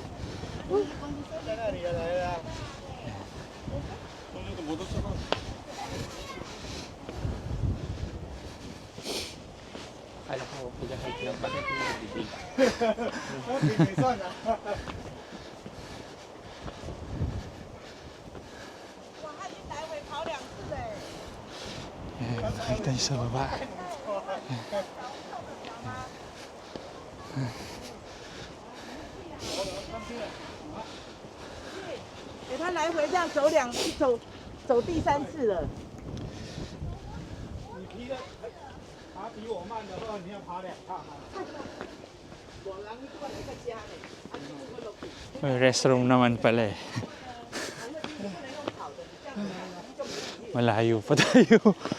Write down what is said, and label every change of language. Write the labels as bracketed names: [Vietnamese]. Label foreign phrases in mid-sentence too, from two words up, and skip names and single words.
[Filipino] Akala ko, pag-hike lang, bakit mo nabibig? Ayan, nakita niyo sa baba. [Chinese] 他来回这样走第3次了。爬比我慢的话，你要爬2趟啊。 [Filipino] May restroom naman pala eh. Malayo pa tayo.